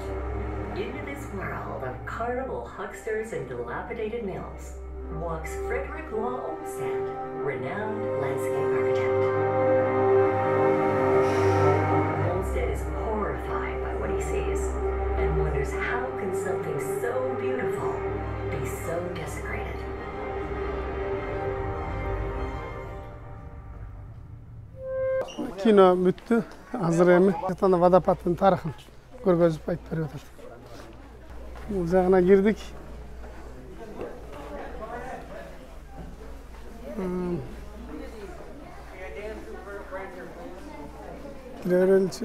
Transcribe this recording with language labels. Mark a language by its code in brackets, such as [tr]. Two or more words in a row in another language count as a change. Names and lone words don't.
[en] Into this world of carnival hucksters and dilapidated mills walks Frederick Law Olmsted, renowned landscape architect. Olmsted is horrified by what he sees and wonders how can something so beautiful be so desecrated. [ky] Кино бүттү. Азыр эми водопадтын тарыхын көргөзүп айтып берип атат. Бул жагына кирдик. Киреличи.